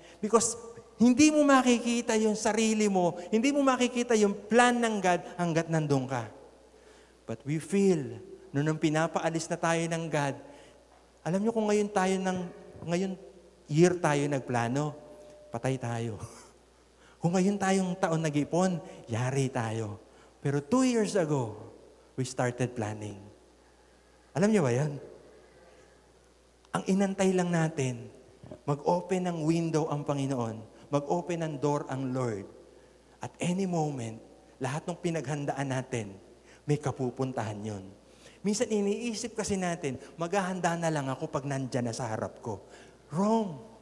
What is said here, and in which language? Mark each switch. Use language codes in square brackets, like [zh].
[tl] Because hindi mo makikita yung sarili mo, hindi mo makikita yung plan ng God hanggat nandun ka. [en] But we feel, [tl] nung pinapaalis na tayo ng God, alam nyo kung ngayon year tayo nagplano, patay tayo. Kung ngayon tayong taon nag-ipon, yari tayo. [en] Pero 2 years ago, we started planning. [tl] Alam niyo ba yan? Ang inantay lang natin, mag-open ng window ang Panginoon, mag-open ng door ang Lord. [en] At any moment, [tl] lahat ng pinaghandaan natin, may kapupuntahan yun. Minsan iniisip kasi natin, maghahanda na lang ako pag nandyan na sa harap ko. Wrong.